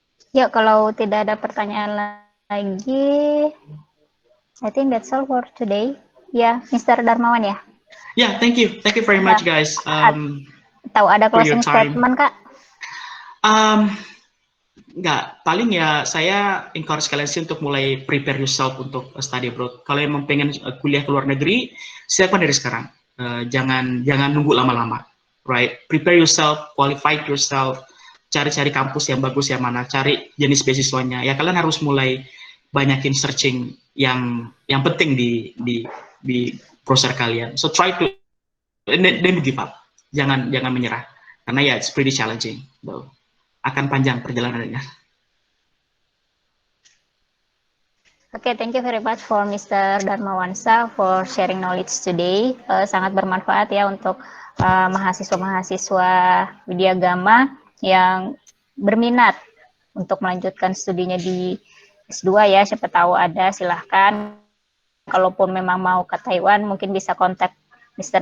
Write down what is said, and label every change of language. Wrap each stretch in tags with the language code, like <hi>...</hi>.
<id>Ya, kalau tidak ada pertanyaan lagi,</id> <en>I think that's all for today.</en> <id>Ya, Mr. Darmawan ya?</id> <en>Yeah, thank you very much guys.</en> <id>Tahu ada closing statement, Kak? Enggak, paling ya saya encourage kalian sih untuk mulai</id> <en>prepare yourself</en> <id>untuk</id> <en>study abroad.</en> <id>Kalau emang pengen kuliah ke luar negeri, siapkan dari sekarang. Jangan nunggu lama-lama, right?</id> <en>Prepare yourself, qualify yourself,</en> <id>cari-cari kampus yang bagus yang mana, cari jenis beasiswanya. Ya kalian harus mulai banyakin searching yang penting di browser kalian.</id> <en>So try to don't give up.</en> <id>Jangan menyerah. Karena ya</id> <en>it's pretty challenging though.</en> <id>Akan panjang perjalanannya.</id> <en>Okay, thank you very much for Mr. Darmawansa for sharing knowledge today.</en> <id>Sangat bermanfaat ya untuk mahasiswa-mahasiswa Widyagama yang berminat untuk melanjutkan studinya di S2 ya. Siapa tahu ada, silahkan. Kalaupun memang mau ke Taiwan, mungkin bisa kontak Mr.</id>